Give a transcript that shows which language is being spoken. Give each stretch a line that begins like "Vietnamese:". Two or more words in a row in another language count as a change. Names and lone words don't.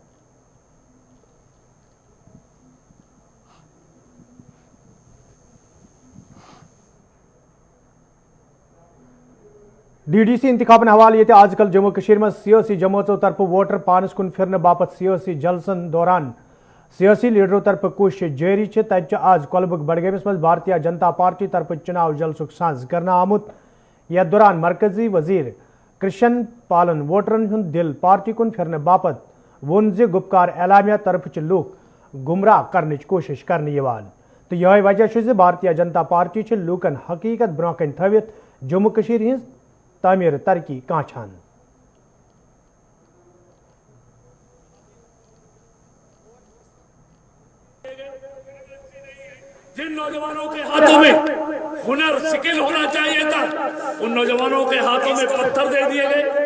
Kashmiri: DDC इंतखाबन हवाले ये आजकल जम्मू कशीर में सियासी जमातों तरफ वोटर पानस कुन फिरने बापत सियासी जलसन दौरान सियासी लीडरों तरफ कोशिश जारी तत आज कोलबुग बडगमिस मज भारतीय जनता पार्टी तरफ चुनाव जलसुक साज करना आमुत। यथ दौरान मरकजी वजीर कृष्ण पालन वोटरन हुंद दिल पार्टी कुन फिरने बापत वोन जे गुपकार एलामिया तरफ लूक गुमराह करने कोशिश करने तो यह वजह भारतीय जनता पार्टी लूकन हकीकत ब्रोह कन थवित जम्मू कशीर हिंज तामीर तरक्की कांछान।
Hindi: जिन नौजवानों के हाथों में हुनर स्किल होना चाहिए था उन नौजवानों के हाथों में पत्थर दे दिए गए।